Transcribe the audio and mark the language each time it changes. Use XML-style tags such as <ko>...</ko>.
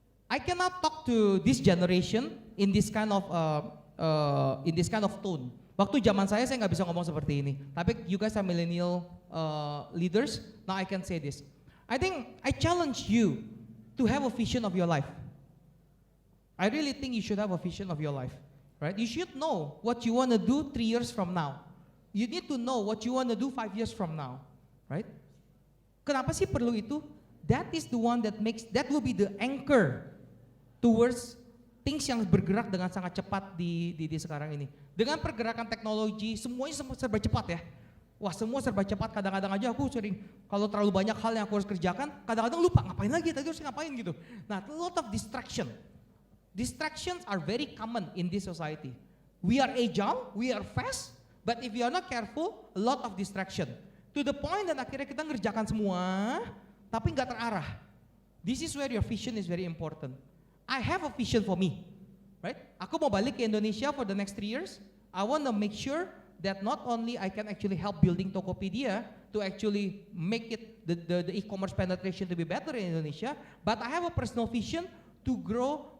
<en>I cannot talk to this generation in this kind of tone.</en> <id>Waktu zaman saya nggak bisa ngomong seperti ini. Tapi</id> <en>you guys are millennial leaders. Now I can say this. I think I challenge you to have a vision of your life. I really think you should have a vision of your life, right? You should know what you want to do 3 years from now. You need to know what you want to do 5 years from now, right?</en> <id>Kenapa sih perlu itu?</id> <en>That is the one that will be the anchor towards things</en> <id>yang bergerak dengan sangat cepat di sekarang ini. Dengan pergerakan teknologi, semuanya serba cepat ya. Wah semua serba cepat, kadang-kadang aja aku sering, kalau terlalu banyak hal yang aku harus kerjakan, kadang-kadang lupa ngapain lagi, tadi harus ngapain gitu.</id> <en>Nah, a lot of distraction. Distractions are very common in this society. We are agile, we are fast, but if you are not careful, a lot of distraction. To the point</en> <id>dan akhirnya kita ngerjakan semua, tapi nggak terarah.</id> <en>This is where your vision is very important. I have a vision for me, right?</en> <id>Aku mau balik ke Indonesia</id> <en>for the next 3 years. I want to make sure that not only I can actually help building Tokopedia to actually make it the e-commerce penetration to be better in Indonesia, but I have a personal vision to grow</en>